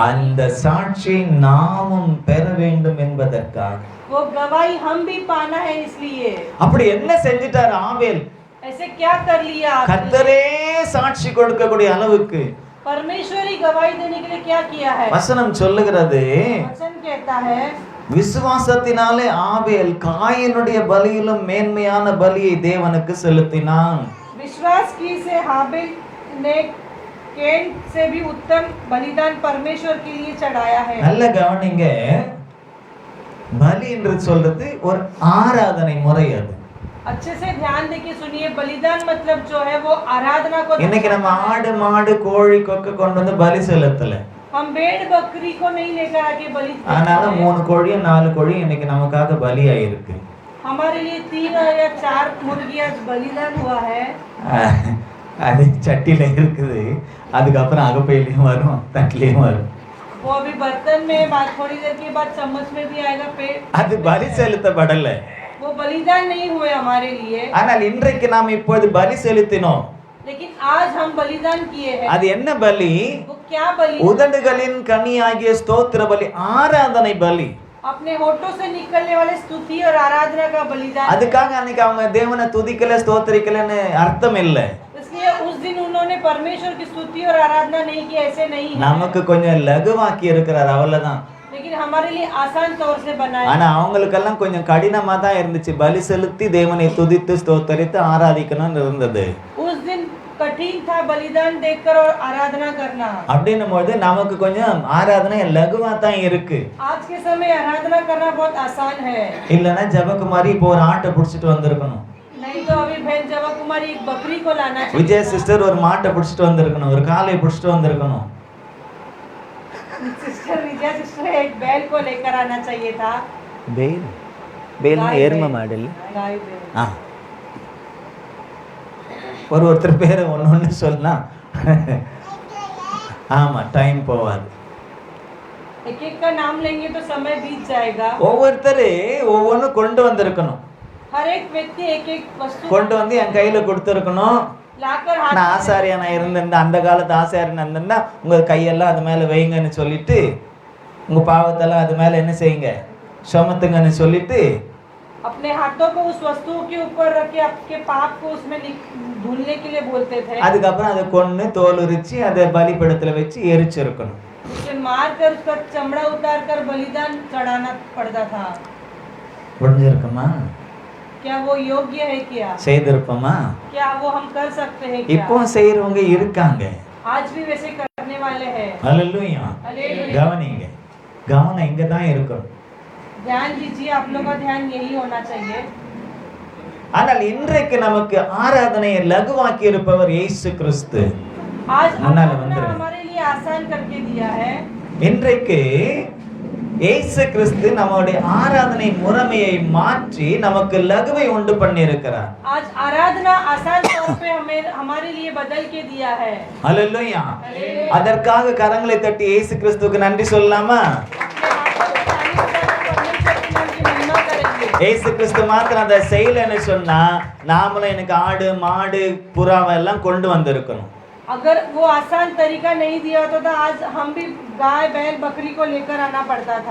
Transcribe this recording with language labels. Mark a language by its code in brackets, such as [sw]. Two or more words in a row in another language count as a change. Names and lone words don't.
[ta] அந்த சாட்சி நாமும் பெற வேண்டும் என்பதற்காக. [hi] वो गवाही हम भी पाना है इसलिए। [ta] அப்படி என்ன செஞ்சிட்டார் ஆபேல்? [hi] ऐसे क्या कर लिया आपने? [ta] கர்த்தரே சாட்சி கொடுக்கக்கூடிய அளவுக்கு [hi] परमेश्वरी गवाही देने के लिए क्या किया है? [ta] வசனம் சொல்லுகிறது, [hi] वचन कहता है [ta] விசுவாசத்தினாலே ஆபேல் காயினுடைய பலியிலும் மேன்மையான பலியை தேவனுக்கு செலுத்தினான். [hi] विश्वास की से हाबिल ने कैन से भी उत्तम बलिदान परमेश्वर के लिए चढ़ाया है। [ta] நல்ல கவனிங்க, பலி என்று சொல்றது ஒரு ஆராதனை முறை. அது [hi] अच्छे से ध्यान देके सुनिए, बलिदान मतलब जो है वो आराधना को। [ta] இன்னைக்கு நம்ம ஆடு மாடு கோழி கொக்கு கொண்டு வந்து பலி செலுத்தல. [hi] हम भेड़ बकरी को नहीं लेकर आके बलि। [ta] ஆனால 3 கோழியும் 4 கோழியும் இன்னைக்கு நமக்காக பலியாயிருக்கு. [hi] हमारे लिए 3 या 4 मुर्गियां बलिदान हुआ है। [ta] அது சட்டில இருக்குது, அதுக்கப்புறம் அகப்பையிலையும் வரும், தட்டிலையும் வரும். [hi] वो अभी बर्तन में बाद थोड़ी देर के बाद चम्मच में भी आएगा। पेट [ta] அது பலி செலுத்தப்படல. [hi] वो बलिदान नहीं हुए हमारे लिए। [ta] ஆனால் இன்றைக்கு நாம் இப்போது பலி செலுத்தினோம். [hi] लेकिन आज हम बलिदान किए हैं। [ta] அது என்ன பலி? [hi] वो क्या बलि? [ta] உதடுகளின் கனியாகிய ஸ்தோத்திர பலி, ஆராதனை பலி. [hi] अपने होठों से निकलने वाले स्तुति और आराधना का बलिदान। [ta] அதுக்காக அன்னைக்கு அவங்க தேவனை துதிக்கல ஸ்தோத்திரிக்கலன்னு அர்த்தம் இல்லை. [hi] इसलिए उस दिन उन्होंने परमेश्वर की स्तुति और आराधना नहीं की, ऐसे नहीं है। [ta] நமக்கு கொஞ்சம் லகுவாக்கி இருக்கிறார், அவ்வளவுதான். [hi] लेकिन हमारे लिए आसान तौर से बनाया। [ta] ஆனா அவங்களுக்கெல்லாம் கொஞ்சம் கடினமா தான் இருந்துச்சு. பலி செலுத்தி தேவனை துதித்து ஸ்தோத்தரித்து ஆராதிக்கணும்னு இருந்தது. [hi] उस दिन कठिन था बलिदान देकर और आराधना करना। [ta] அப்படின்னும் போது நமக்கு கொஞ்சம் ஆராதனை லகுவா தான் இருக்கு. [hi] आज के समय आराधना करना बहुत आसान है। [ta] இல்லைன்னா ஜபகுமாரி இப்போ ஒரு ஆட்டை பிடிச்சிட்டு வந்திருக்கணும். [hi] नहीं तो अभी बहन जवा कुमारी एक बकरी को लाना चाहिए। [ta] விஜய் சிஸ்டர் ஒரு மாட்டை பிடிச்சிட்டு வந்திருக்கணும், ஒரு காளை பிடிச்சிட்டு வந்திருக்கணும். [hi] सिस्टर विजया सिस्टर एक बैल को लेकर आना चाहिए था। [ta] பேல் பேல்னா எருமை மாடல். [hi] गाय बैल। [ta] ஆ, ஒருத்தர் பேரை ஒன்று சொன்னா ஆமா டைம் போவாது. [hi] एक एक का नाम लेंगे तो समय बीत जाएगा। [ta] ஒவ்வொருத்தர் ஒவ்வொன்று கொண்டு வந்திருக்கணும். [hi] हर एक व्यक्ति एक एक वस्तु [ta] கொண்டு வந்து என் கையில கொடுத்துருக்கணும். [hi] लाकर [ta] நான் [hi] हाथ [ta] ஆசாரியா நான் இருந்திருந்தேன், அந்த காலத்து ஆசாரியன் இருந்திருந்தா உங்க கையெல்லாம் அது மேல வைங்கன்னு சொல்லிட்டு உங்க பாவத்தெல்லாம் அது மேல என்ன செய்யுங்க, சுமத்துங்கன்னு சொல்லிட்டு [hi] अपने हाथों को उस वस्तुओं के ऊपर रख के आपके पाप को उसमें धुलने के लिए बोलते थे। [ta] அதுக்கப்புறம் அதை கொன்னு தோல் உரிச்சு அதை பலிபீடத்துல வச்சு எரிச்சிருக்கணும். [hi] उसे मार कर उसका चमड़ा उतार कर बलिदान चढ़ाना पड़ता था। [ta] புரிஞ்சிருக்குமா? [hi] क्या वो योग्य है? क्या [ta] செய்திருப்போமா? [hi] क्या वो हम कर सकते हैं? [ta] இப்போ [hi] क्या [ta] செய்யறவங்க இருக்காங்க. [hi] आज भी वैसे करने वाले हैं। [ta] ஹல்லேலூயா. [hi] हालेलुया। [ta] கவனிங்க, கவனம் இங்க தான் இருக்கும். [hi] ध्यान दीजिए, आप लोग का ध्यान यही होना चाहिए। [ta] ஆனால் இன்றைக்கு நமக்கு ஆராதனையை லகுவாக்கி இருப்பவர் இயேசு கிறிஸ்து. [hi] आज [ta] முன்னால [hi] आराधना [ta] வந்துருங்க. [hi] हमारे लिए आसान करके दिया है। [ta] இன்றைக்கு இயேசு கிறிஸ்து நம்முடைய ஆராதனை முறைமையை மாற்றி நமக்கு லகுவை உண்டு பண்ணி இருக்கிறார். [hi] आज आराधना आसान तौर पे हमें हमारे लिए बदल के दिया है। [ta] ஹல்லேலூயா. அதற்காக கரங்களை தட்டி இயேசு கிறிஸ்துவுக்கு நன்றி சொல்லலாமா? இயேசு கிறிஸ்து மாத்திரம் அதை செய்யலன்னு சொன்னா நாமளும் எனக்கு ஆடு மாடு புறாவை எல்லாம் கொண்டு வந்திருக்கணும். [hi] अगर वो आसान तरीका नहीं दिया होता तो आज हम भी गाय बैल बकरी को लेकर आना पड़ता था।